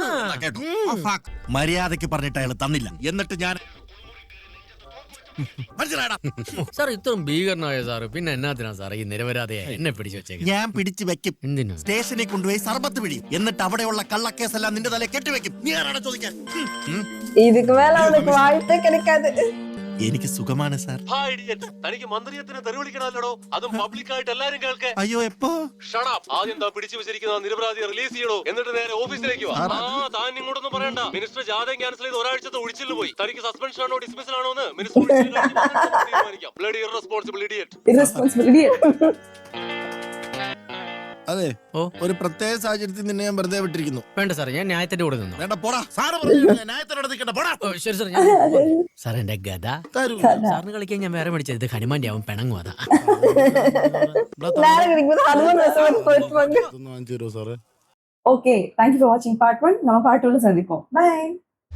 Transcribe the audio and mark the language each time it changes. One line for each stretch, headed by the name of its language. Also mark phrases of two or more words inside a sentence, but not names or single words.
Malayalam: മര്യാദക്ക് പറഞ്ഞിട്ട് അയാൾ തന്നില്ല. എന്നിട്ട് ഞാൻ സാർ ഇത്രയും ഭീകരനായ സാറ് പിന്നെ എന്നാത്തിനാ സാർ ഈ നിരപരാധിയെ എന്നെ പിടിച്ചു വെച്ചേക്കും? ഞാൻ പിടിച്ചു വെക്കും. സ്റ്റേഷനിൽ കൊണ്ടുപോയി സർബത്ത് പിടിയും. എന്നിട്ട് അവിടെയുള്ള കള്ളക്കേസെല്ലാം നിന്റെ തലയിൽ കെട്ടിവെക്കും. നീ ആരാണ് ചോദിക്കാൻ?
Tamil: இதுக்கு மேல அவனுக்கு வாய்ப்பே கிடைக்காது.
Malayalam: എനിക്ക് സുഖമാണ് സാർ. തനിക്ക് മന്ത്രിയത്തിന് തെരുവിളിക്കണല്ലോ, അതും പബ്ലിക്കായിട്ട് എല്ലാരും കേൾക്കെ. അയ്യോ എപ്പോ? ആദ്യം പിടിച്ചു വെച്ചിരിക്കുന്ന നിരപരാധിയെ റിലീസ് ചെയ്യണോ, എന്നിട്ട് നേരെ ഓഫീസിലേക്ക് വാ. താൻ ഇങ്ങോട്ടൊന്നും പറയണ്ട. മിനിസ്റ്റർ ജാഥ ക്യാൻസൽ ചെയ്ത് ഒരാഴ്ചത്തെ ഒഴിച്ചിൽ പോയി. തനിക്ക് സസ്പെൻഷൻ ആണോ ഡിസ്മിസൽ ആണോ എന്ന് മിനിസ്റ്റർ തീരുമാനിക്കാം.
English: bloody irresponsible idiot.
Malayalam: അതെ, ഒരു പ്രത്യേക സാഹചര്യത്തിൽ നിന്നെ ഞാൻ വെറുതെ വിട്ടിരിക്കുന്നു. വേണ്ട സാർ, ഞാൻ ന്യായത്തിന്റെ കൂടെ നിന്നു. വേണ്ട പോടാ. ശരി സാർ, സാർ എന്റെ ഗദ സാറിന് കളിക്കാൻ ഞാൻ വേറെ മേടിച്ചത്. ഇത് ഹനുമാന്റെ ആവും പിണങ്ങും. അതാ
English: Okay, thank you for watching part 1.
Tamil: நம்ம part 2 ல சந்திப்போம். Bye.